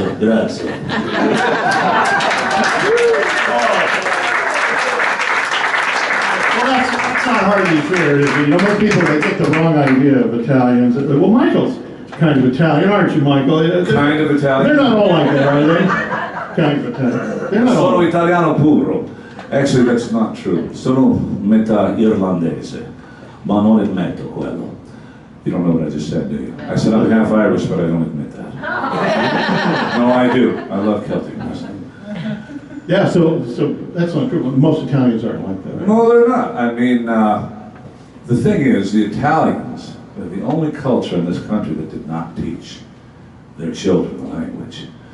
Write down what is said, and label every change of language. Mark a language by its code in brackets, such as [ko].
[en] Well, that's not hardly fair, is it? Most people, they get the wrong idea of Italians. Well, Michael's kind of Italian, aren't you, Michael? Kind of Italian. They're not all like that, are they? Kind of Italian. They're not all. [it] Sono italiano puro. [en] Actually, that's not true. [it] Sono metà irlandese, ma non ammetto quello. [en] You don't know what I just said, do you? I said I'm half Irish, but I don't admit that. No, I do. I love Celtic music. Yeah, so that's not true. Most Italians aren't like that, right? No, they're not. I mean, the thing is, the Italians are the only culture in this country that did not teach their children the language.